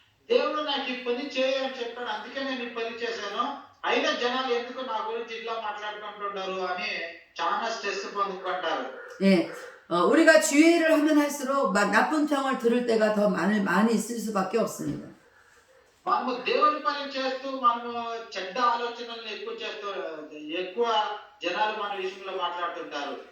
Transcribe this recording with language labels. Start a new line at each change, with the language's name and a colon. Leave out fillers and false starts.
Telugu: దేవుడు నాకు ఈ పని చేయని చెప్పాడు, అందుకే నేను ఈ పని చేశాను. అయినా జనాలు ఎందుకు నా గురించి ఇట్లా మాట్లాడుకుంటున్నారు అని చాలా స్ట్రెస్ పొందుకుంటారు.
Korean: 예, 우리가 주의를 하면 할수록 나쁜 평을 들을 때가 더 많이 있을 수밖에 없습니다.
Telugu: మనము దేవుని పని చేస్తూ మనము చెడ్డ ఆలోచనల్ని ఎక్కువ జనాలు మన విషయంలో మాట్లాడుతుంటారు.